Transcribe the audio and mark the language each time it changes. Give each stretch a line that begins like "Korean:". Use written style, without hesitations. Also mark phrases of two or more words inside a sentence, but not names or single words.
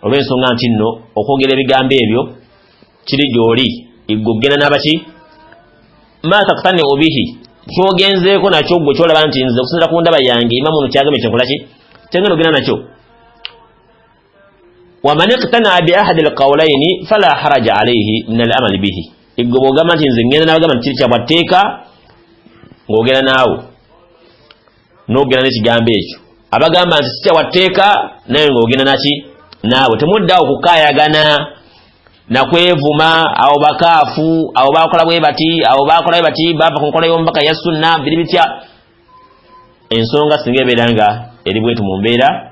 Ganda: olw'ensonga nti nno okwogera ebigambo ebyo kiri gy'oli igogena n'abaki
Arabic: ما تقتنع به
Ganda: kyogenzeeko nakyo gwe kyolaba nti nze okusinzira ku ndaba yange imamu ono kyagambe kyenkola ki kyengenda ogenda nakyo
Arabic: ومن اقتنع بأحد القولين فلا حرج عليه من العمل به
Ganda: igwe bwogamba nti nze ngenda n'abagamba nti kiri kyabwatteeka ng'ogera naawe n'ogenda n'ekigambo ekyo abagamba nti si kyabwatteeka naye ng'ogenda naki naawe temuddaawo kukaayagana nakwevuma abo bakaafu abo bakola bwe bati abo bakola bwe bati bava ku nkola y'omubaka ya sunna biri bitya ensonga singa ebeera nga eri bwetu mu mbeera